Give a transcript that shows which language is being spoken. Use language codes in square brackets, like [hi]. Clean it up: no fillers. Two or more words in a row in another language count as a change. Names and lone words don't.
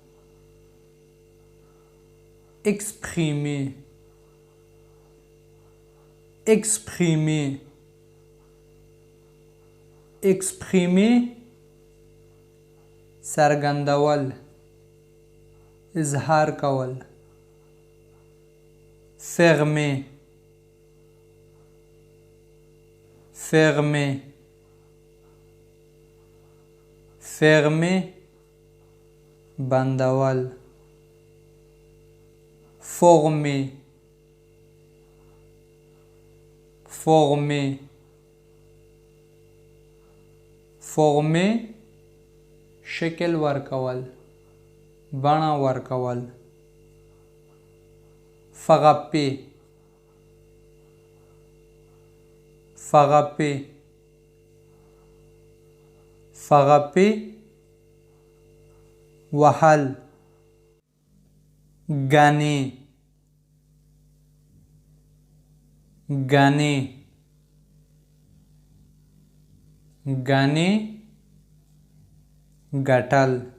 [fr] exprimer exprimer exprimer [ps] څرګندول، اظهار کول. [fr] fermer fermer fermer بندول. former former former [ps] شکل ورکول، بڼه ورکول. [fr] frapper frapper frapper وهل. gagner gagner gagner ګټل.